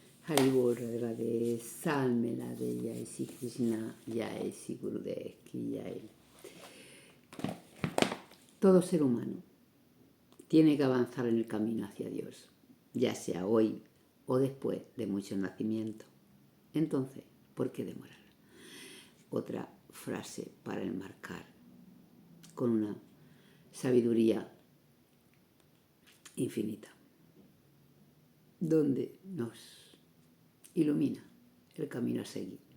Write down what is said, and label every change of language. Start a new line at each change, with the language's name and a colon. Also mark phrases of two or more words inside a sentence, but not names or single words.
Hindi: हरिबोल राधे, सल्मे राधे जय, श्री कृष्ण जय, श्री गुरुदेव की जय.
Spanish: Todo ser humano tiene que avanzar en el camino hacia Dios, ya sea hoy o después de muchos nacimientos. Entonces, ¿por qué demorar? Otra frase para enmarcar con una sabiduría infinita, donde nos ilumina el camino a seguir.